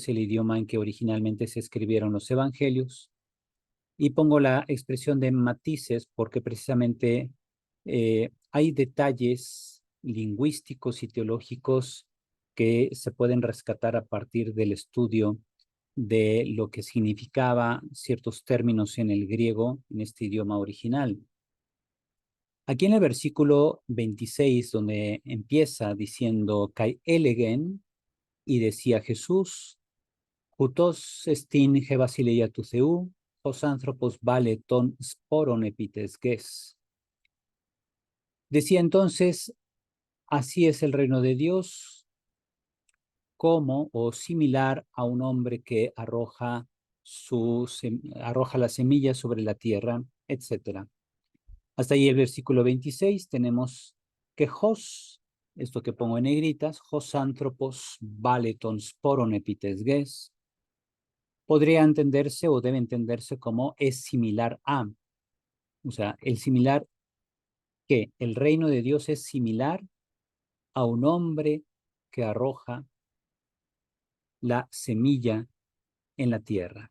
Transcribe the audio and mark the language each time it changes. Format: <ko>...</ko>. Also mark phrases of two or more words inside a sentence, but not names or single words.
<es>es el idioma en que originalmente se escribieron los evangelios, y pongo la expresión de matices porque precisamente hay detalles lingüísticos y teológicos que se pueden rescatar a partir del estudio de lo que significaba ciertos términos en el griego, en este idioma original. Aquí en el versículo 26, donde empieza diciendo</es> <el>«Καὶ ἔλεγεν»,</el> <es>y decía Jesús,</es> <el>«Οὕτως ἐστὶν ἡ βασιλεία τοῦ θεοῦ, ὡς ἄνθρωπος βάλῃ τὸν σπόρον ἐπὶ τῆς γῆς».</el> <es>Decía entonces: así es el reino de Dios, como o similar a un hombre que arroja la semilla sobre la tierra, etcétera. Hasta ahí el versículo 26 tenemos que Jos, esto que pongo en negritas,</es> <el>ὡς ἄνθρωπος βάλῃ τὸν σπόρον ἐπὶ τῆς γῆς,</el> <es>podría entenderse o debe entenderse como es similar a, o sea, el similar que el reino de Dios es similar a un hombre que arroja la semilla en la tierra.</es>